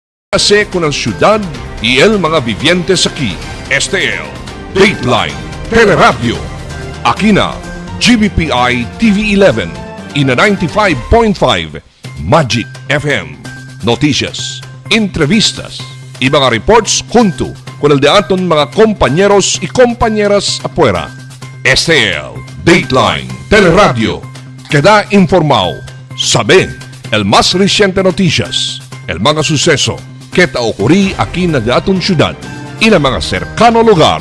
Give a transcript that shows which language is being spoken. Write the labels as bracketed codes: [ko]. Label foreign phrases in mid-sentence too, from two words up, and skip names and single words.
[cbk] Kasi con la ciudad y el mga vivientes aquí. STL, Dateline Teleradyo. Aquí na, GBPI TV11, ina 95.5, Magic FM. Noticias, entrevistas, y mga reports junto con el de aton mga compañeros y compañeras afuera. STL, Dateline Teleradyo. Queda informado, sabe el más reciente noticias, el mga suceso que te ocurrí aquí en la aton ciudad y en mga cercano lugar.